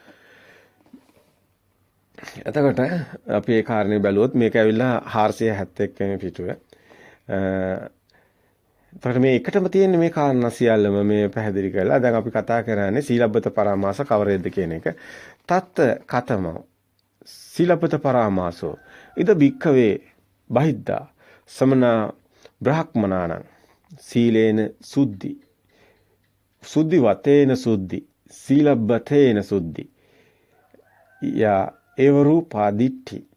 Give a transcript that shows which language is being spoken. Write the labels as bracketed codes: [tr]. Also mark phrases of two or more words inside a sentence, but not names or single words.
[si] එතකොට අපි ඒ කාරණේ බැලුවොත් මේක ඇවිල්ලා 471 වෙනි පිටුවේ. එතකොට මේ එකටම තියෙන මේ කාරණා සියල්ලම මේ පැහැදිලි කරලා දැන් අපි කතා කරන්නේ [pi] සීලබ්බත පරාමාස [si] කවරේද කියන එක. [pi] තත් කතම සීලබ්බත පරාමාසෝ ඉද භික්ඛවේ බහිද්දා සමනා බ්‍රහ්මනානං සීලේන සුද්ධි වතේන සුද්ධි සීලබ්බතේන සුද්ධි යා ඒව රූපා දිට්ඨි